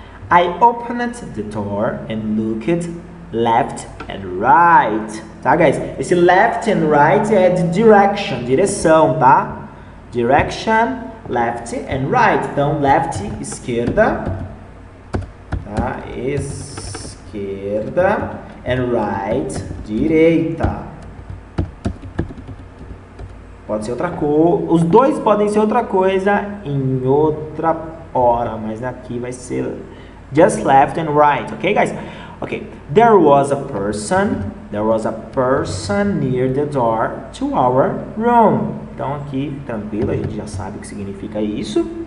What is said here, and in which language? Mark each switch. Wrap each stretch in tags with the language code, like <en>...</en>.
<en>I opened the door and looked left and right.</en> <pt>Tá, guys? Esse left and right é de direction, direção, tá? Direction, left and right. Então, left, esquerda, tá? Esquerda, and right, direita. Pode ser outra coisa. Os dois podem ser outra coisa em outra hora, mas aqui vai ser</pt> <en>just left and right, ok, guys?</en> <pt>Ok.</pt> <en>There was a person near the door to our room.</en> <pt>Então aqui, tranquilo, a gente já sabe o que significa isso.</pt>